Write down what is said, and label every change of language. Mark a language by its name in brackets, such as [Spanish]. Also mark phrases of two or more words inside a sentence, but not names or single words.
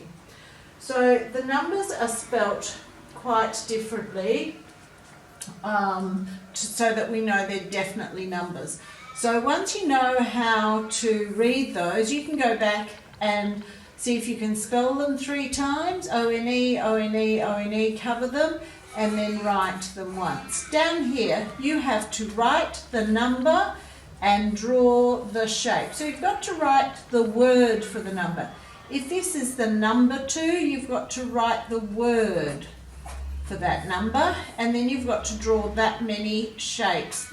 [English] So the numbers are spelt quite differently so that we know they're definitely numbers. So once you know how to read those, you can go back and see if you can spell them 3 times, O-N-E, O-N-E, O-N-E, cover them, and then write them once. Down here, you have to write the number and draw the shape. So you've got to write the word for the number. If this is the number 2, you've got to write the word for that number, and then you've got to draw that many shapes.